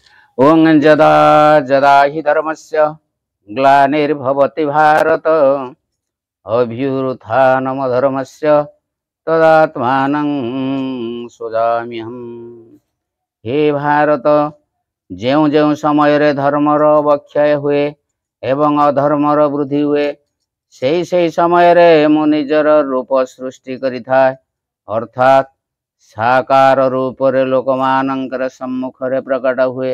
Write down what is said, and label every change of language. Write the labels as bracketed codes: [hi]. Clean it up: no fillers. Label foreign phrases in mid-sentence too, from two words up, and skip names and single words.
[sa] ओं जदा जदा हि धर्मस्य ग्लानिर्भवति भारत अभ्युत्थानमधर्मस्य तदात्मानं सृजाम्यहम्। हे भारत, [or] ଯେଉଁ ଯେଉଁ ସମୟରେ ଧର୍ମର ଅବକ୍ଷୟ ହୁଏ ଏବଂ ଅଧର୍ମର ବୃଦ୍ଧି ହୁଏ, ସେହି ସମୟରେ ମୁଁ ନିଜର ରୂପ ସୃଷ୍ଟି କରିଥାଏ, ଅର୍ଥାତ୍ ସାକାର ରୂପରେ ଲୋକମାନଙ୍କର ସମ୍ମୁଖରେ ପ୍ରକଟ ହୁଏ।